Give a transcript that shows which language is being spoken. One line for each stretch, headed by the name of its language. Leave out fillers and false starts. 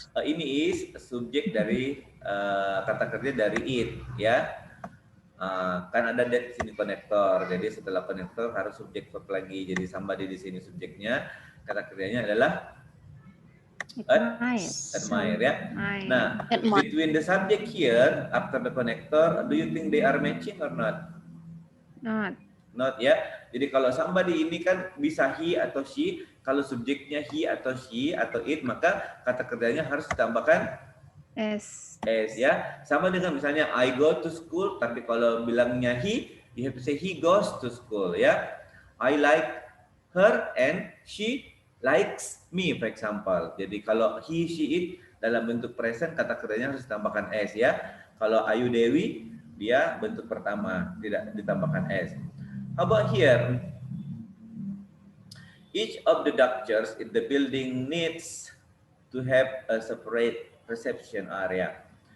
Indonesian: Ini is subjek dari kata kerja dari it ya. Kan ada that di sini konektor. Jadi setelah konektor harus subjek verb lagi. Jadi somebody di sini subjeknya, kata kerjanya adalah admire ya. Nah,
English: between the subject here after the connector, do you think they are matching or not? Not ya.
Indonesian: Jadi kalau somebody ini kan bisa he atau she. Kalau subjeknya he atau she atau it, maka kata kerjanya harus ditambahkan S ya. Sama dengan misalnya
English: I go to school,
Indonesian: tapi kalau bilangnya he,
English: you have to say he goes to school
Indonesian: ya.
English: I like her and she likes me, for example.
Indonesian: Jadi kalau he, she, it dalam bentuk present, kata kerjanya harus ditambahkan S ya. Kalau Ayu Dewi, dia bentuk pertama, tidak ditambahkan S.
English: How about here? Each of the ductures in the building needs to have a separate reception area.